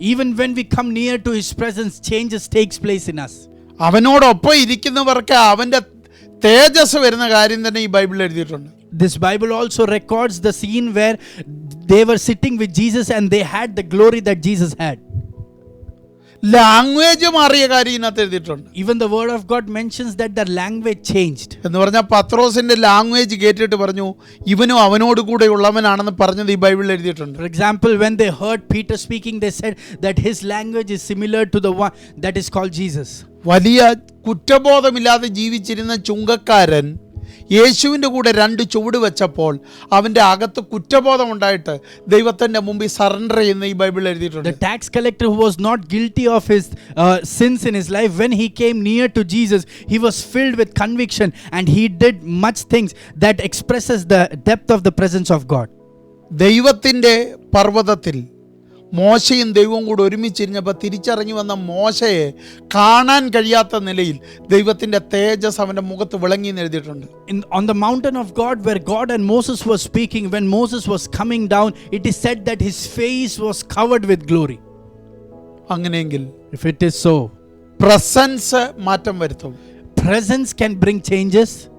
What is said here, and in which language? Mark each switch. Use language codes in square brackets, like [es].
[en] Even when we come near to his presence, changes takes place in us. [ml] അവനോടൊപ്പം ഇരിക്കുന്നവർക്ക് അവന്റെ തേജസ് വരുന്ന കാര്യം തന്നെ ഈ ബൈബിളിൽ എഴുതിയിട്ടുണ്ട്. [en] This Bible also records the scene where they were sitting with Jesus and they had the glory that Jesus had. [ml] Language മാറിയ കാര്യം ഇതിനകത്ത് എഴുതിയിട്ടുണ്ട്. [en] Even the word of God mentions that the language changed. [ml] എന്ന് പറഞ്ഞാൽ പത്രോസിന്റെ language കേട്ടിട്ട് പറഞ്ഞു ഇവനും അവനോട് കൂടെ ഉള്ളവനാണെന്ന് പറഞ്ഞത് ഈ ബൈബിളിൽ എഴുതിയിട്ടുണ്ട്. [en] For example, when they heard Peter speaking, they said that his language is similar to the one that is called Jesus. [ml] വലിയ കുറ്റബോധമില്ലാതെ ജീവിച്ചിരുന്ന ചുങ്കക്കാരൻ യേശുവിൻ്റെ കൂടെ 2 ചുവട് വെച്ചപ്പോൾ അവൻ്റെ അകത്ത് കുറ്റബോധം ഉണ്ടായിട്ട് ദൈവത്തിൻ്റെ മുമ്പിൽ സറണ്ടർ ചെയ്യുന്ന ഈ ബൈബിളിൽ എഴുതിയിട്ടുണ്ട്. [en] The tax collector who was not guilty of his sins in his life, when he came near to Jesus, he was filled with conviction and he did much things that expresses the depth of the presence of God. [ml] ദൈവത്തിൻ്റെ പർവ്വതത്തിൽ മോശയും ദൈവവും കൂടെ ഒരുമിച്ചിരിഞ്ഞപ്പോൾ തിരിച്ചറിഞ്ഞു വന്ന മോശയെ കാണാൻ കഴിയാത്ത നിലയിൽ ദൈവത്തിൻ്റെ തേജസ് അവൻ്റെ മുഖത്ത് വിളങ്ങി എന്ന് എഴുതിയിട്ടുണ്ട്. [en] On the mountain of God where God and Moses were speaking, when Moses was coming down, it is said that his face was covered with glory. [ml] അങ്ങനെയെങ്കിൽ [en] If it is so, [ml] presence മാറ്റം വരുത്തും. [en] presence can bring changes.